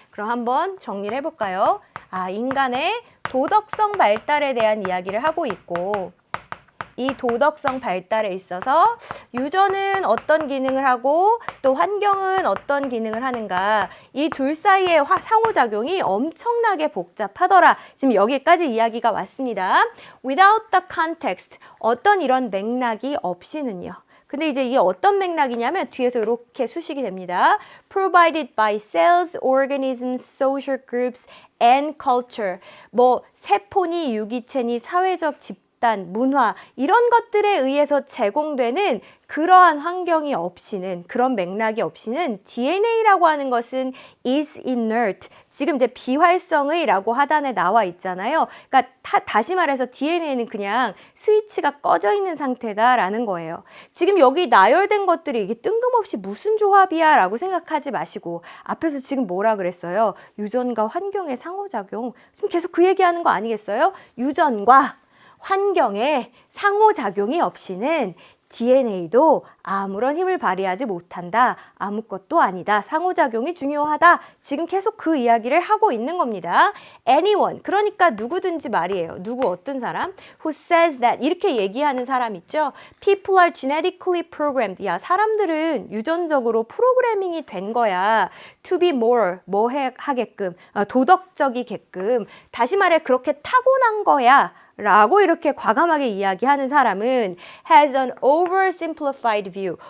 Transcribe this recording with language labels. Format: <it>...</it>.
<ko>그럼 한번 정리를 해볼까요? 아, 인간의 도덕성 발달에 대한 이야기를 하고 있고 이 도덕성 발달에 있어서 유전은 어떤 기능을 하고 또 환경은 어떤 기능을 하는가 이 둘 사이의 상호작용이 엄청나게 복잡하더라. 지금 여기까지 이야기가 왔습니다.</ko> <en>Without the context</en> <ko>어떤 이런 맥락이 없이는요. 근데 이제 이게 어떤 맥락이냐면 뒤에서 이렇게 수식이 됩니다.</ko> <en>Provided by cells, organisms, social groups, and culture.</en> <ko>뭐 세포니, 유기체니, 사회적 집단, 문화 이런 것들에 의해서 제공되는 그러한 환경이 없이는 그런 맥락이 없이는 DNA라고 하는 것은</ko> <en>is inert.</en> <ko>지금 이제 비활성의라고 하단에 나와 있잖아요. 그러니까 다시 말해서 DNA는 그냥 스위치가 꺼져 있는 상태다라는 거예요. 지금 여기 나열된 것들이 이게 뜬금없이 무슨 조합이야 라고 생각하지 마시고 앞에서 지금 뭐라 그랬어요? 유전과 환경의 상호작용. 지금 계속 그 얘기하는 거 아니겠어요? 유전과 환경의 상호작용이 없이는 DNA도 아무런 힘을 발휘하지 못한다. 아무것도 아니다. 상호작용이 중요하다. 지금 계속 그 이야기를 하고 있는 겁니다.</ko> <en>Anyone,</en> <ko>그러니까 누구든지 말이에요. 누구 어떤 사람?</ko> <en>Who says that,</en> <ko>이렇게 얘기하는 사람 있죠.</ko> <en>People are genetically programmed.</en> <ko>야, 사람들은 유전적으로 프로그래밍이 된 거야.</ko> <en>To be more,</en> <ko>뭐 하게끔, 도덕적이게끔. 다시 말해 그렇게 타고난 거야. 라고 이렇게 과감하게 이야기하는 사람은</ko> <en>has an oversimplified view.</en>